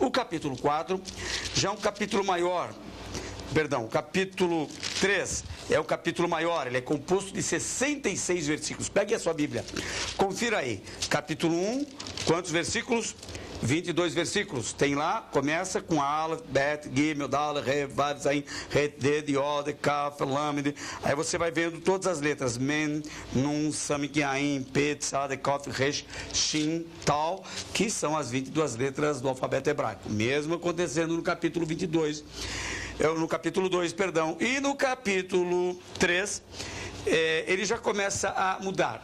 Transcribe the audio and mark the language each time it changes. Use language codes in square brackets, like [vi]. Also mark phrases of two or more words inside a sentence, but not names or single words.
[pt] O capítulo 4 já é um capítulo maior. Perdão, o capítulo 3 é um capítulo maior, ele é composto de 66 versículos. Pegue a sua Bíblia, confira aí. Capítulo 1, quantos versículos? 22 versículos. Tem lá, começa com Aleph, Bet, Gimel, Dalet, Re, Vav, Zayin, Ret, Ded, Yod, Kaf, Lamed. Aí você vai vendo todas as letras. Men, Nun, Samik, Ain, Pet, Sad, Kof, Resh, Shin, Tal, que são as 22 letras do alfabeto hebraico. Mesmo acontecendo no capítulo 22. No capítulo 2, perdão. E no capítulo 3, ele já começa a mudar.